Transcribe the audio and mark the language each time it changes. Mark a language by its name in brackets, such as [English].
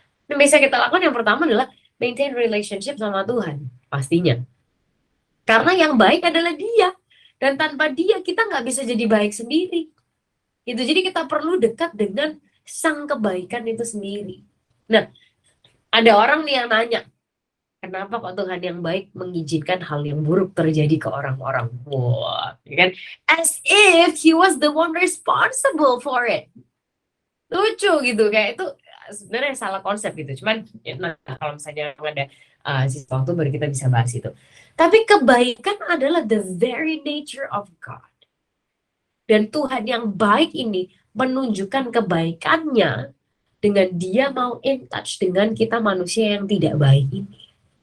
[Indonesian] Yang bisa kita lakukan yang pertama adalah [English] maintain relationship [Indonesian] sama Tuhan pastinya, karena yang baik adalah Dia, dan tanpa Dia kita nggak bisa jadi baik sendiri gitu. Jadi kita perlu dekat dengan sang kebaikan itu sendiri. Nah, ada orang nih yang nanya, kenapa kok Tuhan yang baik mengizinkan hal yang buruk terjadi ke orang-orang? Wah, ya kan? [English] As if he was the one responsible for it. [Indonesian] Lucu gitu, kayak itu sebenarnya salah konsep gitu. Cuman ya, nah, kalau misalnya ada sisa waktu baru kita bisa bahas itu. Tapi kebaikan adalah [English] the very nature of God. [Indonesian] Dan Tuhan yang baik ini menunjukkan kebaikannya dengan Dia mau in touch dengan kita manusia yang tidak baik ini.